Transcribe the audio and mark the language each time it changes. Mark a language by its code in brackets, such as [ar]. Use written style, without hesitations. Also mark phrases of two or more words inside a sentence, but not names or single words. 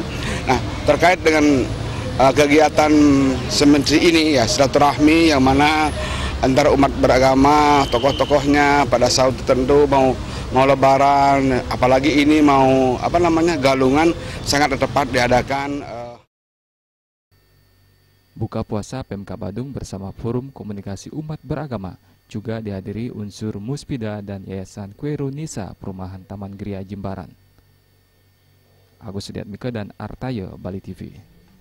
[id] Nah, terkait dengan kegiatan seperti ini ya, silaturahmi yang mana antara umat beragama, tokoh-tokohnya pada saat tertentu mau lebaran, apalagi ini mau galungan, sangat tepat diadakan. Buka puasa Pemka Badung bersama Forum Komunikasi Umat Beragama juga dihadiri unsur Muspida dan Yayasan Kweru Nisa Perumahan Taman Gria Jimbaran. Agus Sudiatmika dan Artayo, Bali TV.